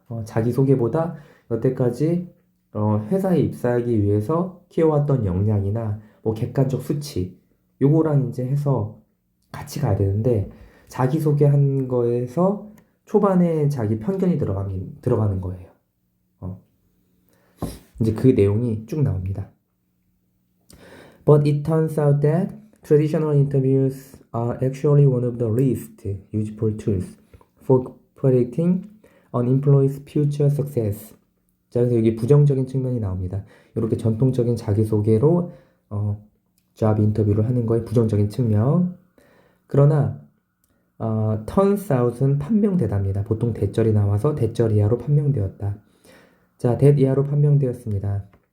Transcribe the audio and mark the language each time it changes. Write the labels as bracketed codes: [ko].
[ko] 자기소개보다 여태까지 회사에 입사하기 위해서 키워왔던 역량이나 뭐 객관적 수치 요거랑 이제 해서 같이 가야 되는데 자기소개한 거에서 초반에 자기 편견이 들어가는 거예요. 이제 그 내용이 쭉 나옵니다. [en] But it turns out that traditional interviews are actually one of the least useful tools for predicting an employee's future success. [ko] 자, 그래서 여기 부정적인 측면이 나옵니다. 이렇게 전통적인 자기소개로 job 인터뷰를 하는 거에 부정적인 측면. 그러나 [en] turns out [ko] 은 판명되답니다. 보통 대절이 나와서 대절 이하로 판명되었다. 자, that 이하로 판명되었습니다.